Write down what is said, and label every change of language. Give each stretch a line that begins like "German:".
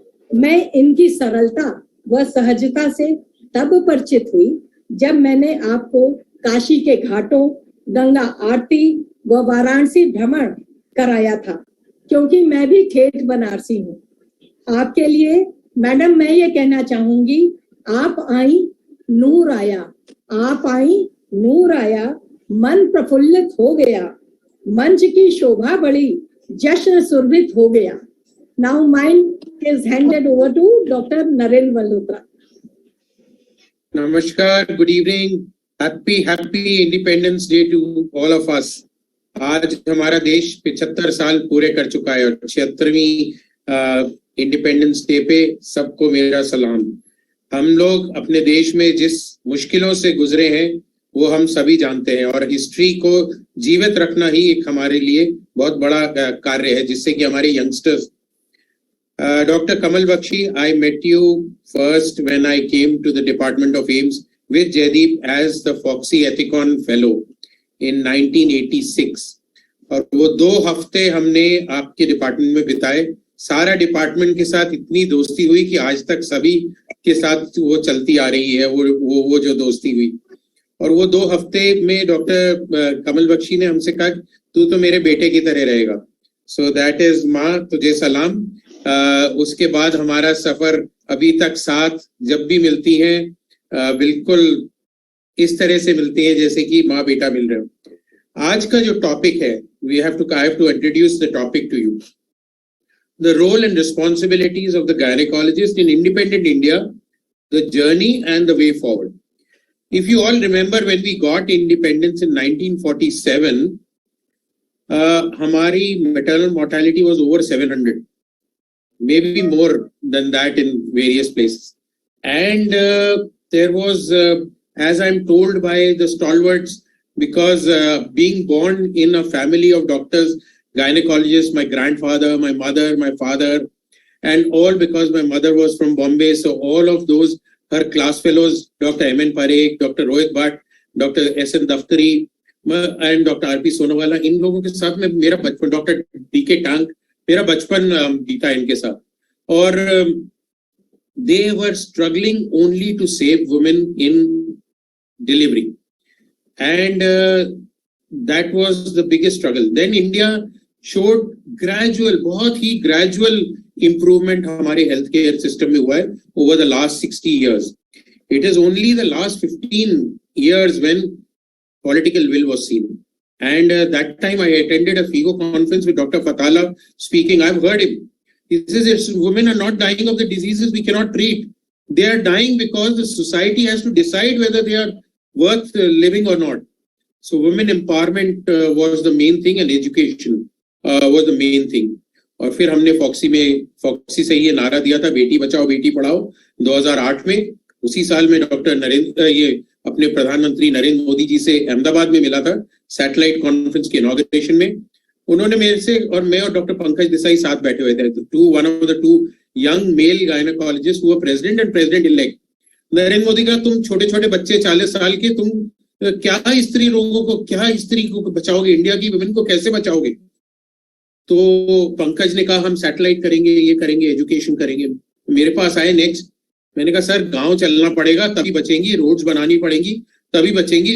Hindi: मैं इनकी सरलता व सहजता से तब परिचित हुई जब मैंने आपको काशी के घाटों, गंगा आरती व वाराणसी भ्रमण कराया था, क्योंकि मैं भी ठेठ बनारसी हूँ। आपके लिए मैडम मैं ये कहना चाहूंगी, आप आई नूर आया, आप आई नूर आया, मन प्रफुल्लित हो गया, मंच की शोभा बढ़ी, जश्न सुरभित हो गया।
English: Now mine is handed over to Dr. Narendra Malhotra. Namaskar, good evening, happy Independence Day to all of us.
Hindi: आज हमारा देश 75 साल पूरे कर चुका है और 76वीं इंडिपेंडेंस डे पे सबको मेरा सलाम। हम लोग अपने देश में जिस मुश्किलों से गुजरे हैं वो हम सभी जानते हैं और हिस्ट्री को जीवित रखना ही एक हमारे लिए बहुत बड़ा कार्य है, जिससे कि हमारे youngsters Dr.
English: Kamal Bauckshe, I met you first when I came to the Department of AIIMS with Jaideep as the Foxy Ethicon Fellow in 1986.
Hindi: और वो 2 हफ्ते हमने आपके डिपार्टमेंट में बिताए। सारा डिपार्टमेंट के साथ इतनी दोस्ती हुई कि आज तक सभी के साथ वो चलती आ रही है, वो जो दोस्ती हुई। और वो 2 हफ्ते में डॉक्टर कमल बख्शी ने हमसे कहा तू तो मेरे बेटे की तरह रहेगा.
English: so that is
Hindi: माँ तुझे सलाम. उसके बाद हमारा सफर अभी तक साथ जब भी मिलती हैं बिल्कुल इस तरह से मिलती हैं जैसे कि माँ बेटा मिल रहे हो. आज का जो टॉपिक है,
English: I have to introduce the topic to you. The role and responsibilities of the gynecologist in independent India, the journey and the way forward. If you all remember, when we got independence in 1947, हमारी maternal mortality was over 700, maybe more than that in various places. And there was, as I'm told by the stalwarts, because being born in a family of doctors, gynecologists, my grandfather, my mother, my father, and all because my mother was from Bombay, so all of those, her class fellows, Dr. M.N. Parekh, Dr. Rohit Bhatt, Dr. S.N. Daftari, and Dr. R.P.
Hindi: Sonawala, इन लोगों के साथ में मेरा बचपन, Dr. D.K. Tank, मेरा बचपन बीता इनके साथ.
English: और they were struggling only to save women in delivery. And that was the biggest struggle. Then India showed gradual,
Hindi: बहुत ही
English: gradual improvement हमारे healthcare system में हुआ है over the last 60 years. It is only the last 15 years when political will was seen. And that time I attended a FIGO conference with Dr. Fatala speaking. I've heard him. He says women are not dying of the diseases we cannot treat. They are dying because the society has to decide whether they are worth living or not. So women empowerment was the main thing and education was the main thing.
Hindi: और फिर हमने foxy से ये नारा दिया था बेटी बचाओ बेटी पढ़ाओ 2008 में. उसी साल में डॉक्टर अपने प्रधानमंत्री नरेंद्र मोदी जी से अहमदाबाद में मिला था सैटेलाइट कॉन्फ्रेंस के इनॉग्रेशन में. उन्होंने मेरे से और मैं और डॉक्टर पंकज देसाई साथ बैठे हुए थे.
English: one of the 2 young male gynecologists who were president and president elect.
Hindi: Narendra Modi का तुम छोटे छोटे बच्चे 40 साल के, तुम क्या स्त्री रोगों को, क्या स्त्री को बचाओगे, इंडिया की वुमेन को कैसे बचाओगे? तो पंकज ने कहा हम सैटेलाइट करेंगे, ये करेंगे, एजुकेशन करेंगे. मेरे पास आए नेक्स्ट. मैंने कहा सर गांव चलना पड़ेगा तभी बचेंगी, रोड्स बनानी पड़ेंगी तभी बचेंगी.